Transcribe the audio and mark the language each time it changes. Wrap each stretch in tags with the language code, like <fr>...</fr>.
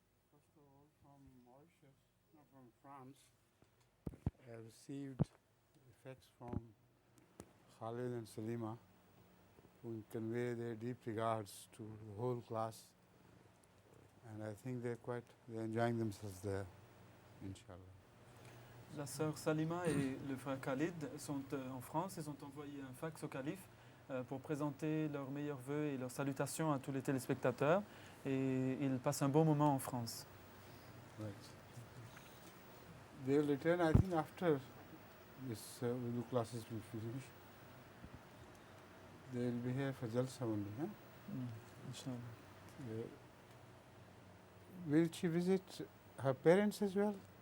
<en>First of all, from Mauritius, not from France, I have received effects from Khalid and Salima, who convey their deep regards to the whole class, and I think they're enjoying themselves there, inshallah.</en> <fr>La sœur Salima et le frère Khalid sont en France. Ils ont envoyé un fax au calife pour présenter leurs meilleurs vœux et leurs salutations à tous les téléspectateurs. Et ils passent un bon moment en France.</fr> <en>Right. They'll return, I think, after this Urdu classes will finish. They'll be here for Jalsa only, huh? Inshallah. Will she visit her parents as well?</en>